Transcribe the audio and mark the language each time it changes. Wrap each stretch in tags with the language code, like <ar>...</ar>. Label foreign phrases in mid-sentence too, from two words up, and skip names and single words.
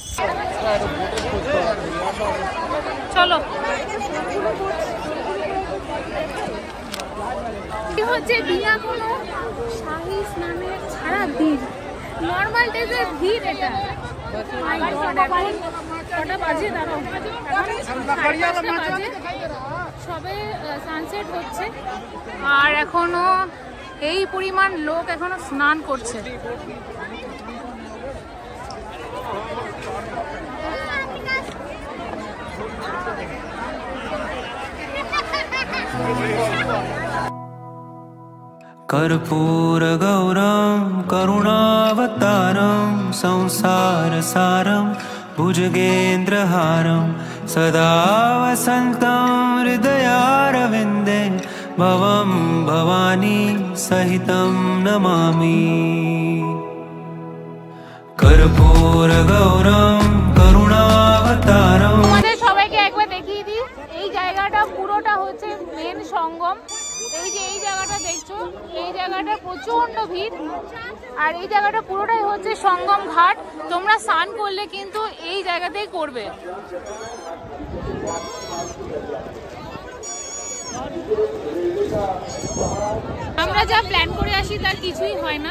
<bn>চলো, হচ্ছে বিনা কোনো শাহী স্নানের ছাড়া ভিড়,</bn> <en>normal days-er</en> <bn>ভিড় এটা। কটা বাজে দাঁড়াও, সবে সানসেট হচ্ছে আর এখনো এই পরিমাণ লোক এখনো স্নান করছে।</bn> <sa>कर्पूरगौरं करुणावतारं संसारसारं भुजगेन्द्रहारं सदा वसन्तं हृदयारविन्दे भवं भवानी सहितं नमामि। कर्पूरगौरं करुणावतारं।</sa> <bn>তোমাদের সবাইকে একবার দেখিয়ে দিই, এই জায়গাটা পুরোটা হচ্ছে মেন সঙ্গম। এই যে এই জায়গাটা দেখছো, এই জায়গাটা প্রচন্ড ভিড়। আর এই জায়গাটা পুরোটাই হচ্ছে সঙ্গম ঘাট। তোমরা স্নান করলে কিন্তু এই জায়গাতেই করবে। আমরা যা প্ল্যান করে আসি তার কিছুই হয় না,</bn>